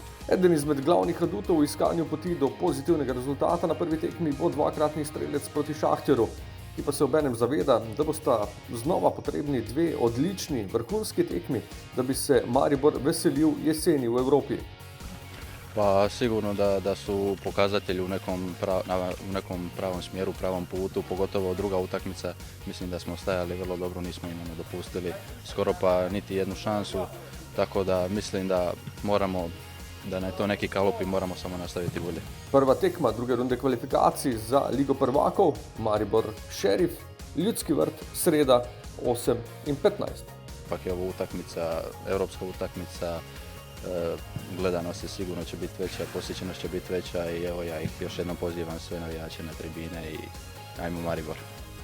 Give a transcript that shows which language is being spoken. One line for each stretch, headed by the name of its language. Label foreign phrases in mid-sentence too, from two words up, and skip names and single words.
Slovenian: Eden izmed glavnih adutov v iskanju poti do pozitivnega rezultata na prvi tekmi bo dvakratni strelec proti Šahtjeru, ki pa se obenem zaveda, da bosta znova potrebni dve odlični vrhunski tekmi, da bi se Maribor veselil jeseni v Evropi.
Croatian: Pa sigurno da su pokazatelji u nekom pravom smjeru, pravom putu, pogotovo druga utakmica. Mislim da smo stajali vrlo dobro, nismo im dopustili skoro pa niti jednu šansu, tako da mislim da moramo, da je to neki kalup i moramo samo nastaviti bolje.
Slovenian: Prva tekma druge runde kvalifikacij za Ligo prvakov, Maribor Šerif, Ljudski vrt, sreda 8 in 15.
Croatian: Pak je ovo utakmica, europska utakmica, gledanost je sigurno će biti veća, posjećenost će biti veća i evo ja ih još jednom pozivam sve navijače na tribine i ajmo Maribor.